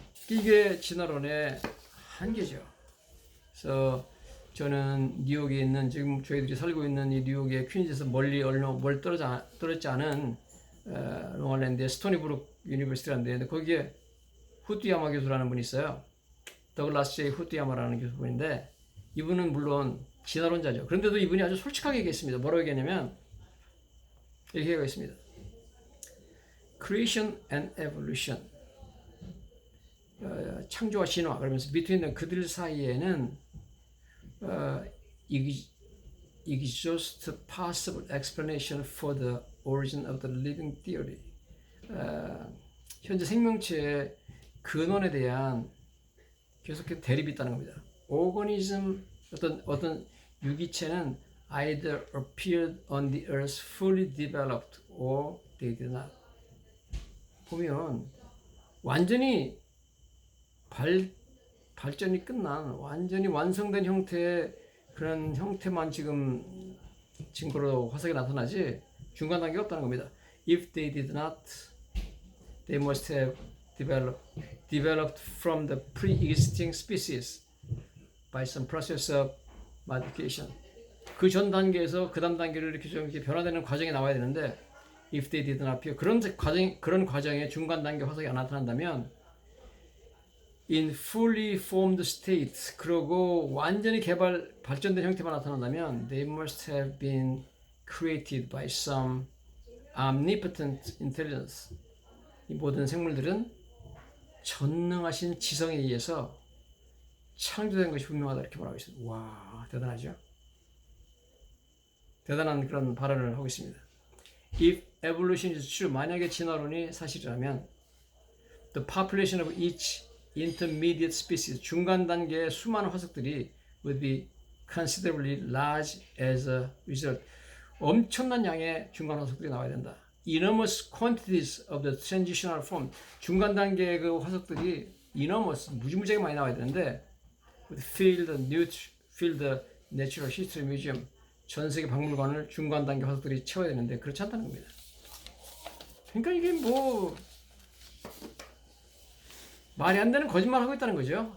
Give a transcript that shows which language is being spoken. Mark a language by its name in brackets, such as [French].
[Korean] 이게 진화론의 한계죠. 그래서 저는 뉴욕에 있는 지금 저희들이 살고 있는 이 뉴욕의 퀸즈에서 멀리 떨어지지 않은 롱아일랜드의 스토니브룩 유니버시티라는데 거기에 후티야마 교수라는 분이 있어요. 더글라스 제이 후티야마라는 교수분인데 이분은 물론 진화론자죠. 그런데도 이분이 아주 솔직하게 얘기했습니다. 뭐라고 얘기했냐면 이렇게 얘기했습니다. [English] Creation and Evolution, [Korean] 창조와 진화, 그러면서 [English] between [Korean] 그들 사이에는 [English] just possible explanation for the origin of the living theory. [Korean] 현재 생명체의 근원에 대한 계속해서 대립이 있다는 겁니다. [English] organism, [Korean] 어떤 유기체는 [English] either appeared on the earth fully developed or they did not. [Korean] 보면 완전히 발전이 끝난 완전히 완성된 형태의 그런 형태만 지금 증거로 화석에 나타나지 중간 단계가 없다는 겁니다. [English] If they did not, they must have developed from the pre-existing species by some process of modification. [Korean] 그 전 단계에서 그 다음 단계를 이렇게 좀 이렇게 변화되는 과정이 나와야 되는데 [English] if they did not appear, [Korean] 그런 과정에 중간 단계 화석이 안 나타난다면 [English] in fully formed state, [Korean] 그리고 완전히 발전된 형태만 나타난다면 [English] they must have been created by some omnipotent intelligence. [Korean] 이 모든 생물들은 전능하신 지성에 의해서 창조된 것이 분명하다 이렇게 말하고 있습니다. 와, 대단하죠? 대단한 그런 발언을 하고 있습니다. [English] If evolution is true, [Korean] 만약에 진화론이 사실이라면 [English] the population of each intermediate species, [Korean] 중간 단계의 수많은 화석들이 [English] would be considerably large as a result. [Korean] 엄청난 양의 중간 화석들이 나와야 된다. [English] Enormous quantities of the transitional form. [Korean] 중간 단계의 그 화석들이 enormous, 무지무지하게 많이 나와야 되는데 [English] fill the Natural History Museum. [Korean] 전 세계 박물관을 중간 단계 화석들이 채워야 되는데 그렇지 않다는 겁니다. 그러니까 이게 뭐 말이 안 되는 거짓말을 하고 있다는 거죠.